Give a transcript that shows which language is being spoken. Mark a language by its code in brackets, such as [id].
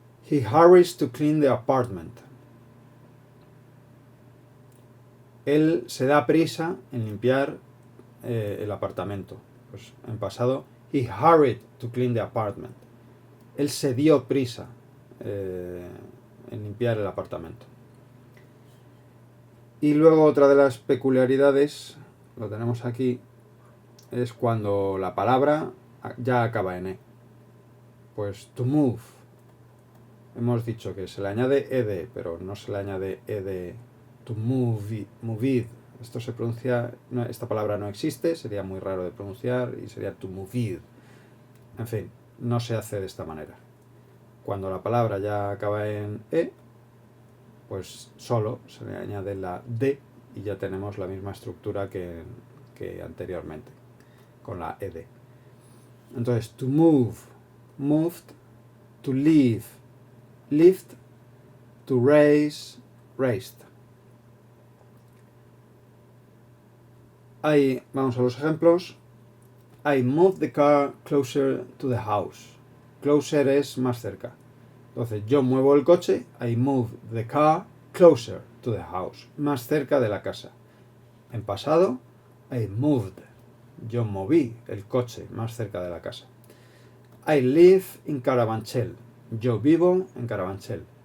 [en] He hurries to clean the apartment. [es] Él se da prisa en limpiar el apartamento. Pues en pasado, [en] he hurried to clean the apartment. [es] Él se dio prisa en limpiar el apartamento. Y luego otra de las peculiaridades, lo tenemos aquí, es cuando la palabra ya acaba en e. Pues to move. Hemos dicho que se le añade ed, pero no se le añade ed to move it. Esto se pronuncia, esta palabra no existe, sería muy raro de pronunciar y sería to move it. En fin, no se hace de esta manera. Cuando la palabra ya acaba en e, pues solo se le añade la d y ya tenemos la misma estructura que anteriormente, con la ed. Entonces, [en] to move, moved, to leave, lived, to raise, raised. [es] Ahí vamos a los ejemplos. [en] I moved the car closer to the house. [es] Closer es más cerca. Entonces yo muevo el coche, [en] I move the car closer to the house, [es] más cerca de la casa. En pasado, [en] I moved. [es] Yo moví el coche más cerca de la casa. [en] I live in Carabanchel. [es] Yo vivo en Carabanchel.